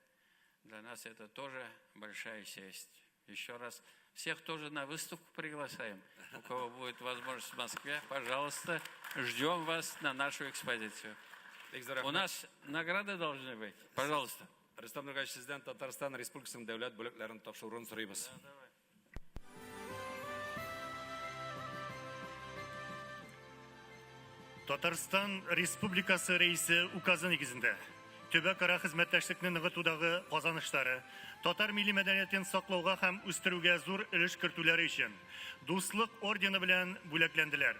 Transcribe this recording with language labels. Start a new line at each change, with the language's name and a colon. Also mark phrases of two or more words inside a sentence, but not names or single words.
Russian: Для нас это тоже большая честь. Еще раз всех тоже на выставку приглашаем. У кого будет возможность в Москве, пожалуйста, ждем вас на нашу экспозицию. У нас награды должны быть. Пожалуйста.
Tatar: Рустам Нургалевич, сізден Татарстан Республикасының дәулет бүлекләрен тапшыруын сорыйбыз. Татарстан Республикасы рәисе указы нигезендә төбәк-ара хезмәттәшлекне ныгытудагы казанышлары, татар милли мәдәниятен саклауга һәм үстерүгә зур өлеш кертүләре өчен Дуслык ордены белән бүләкләнделәр.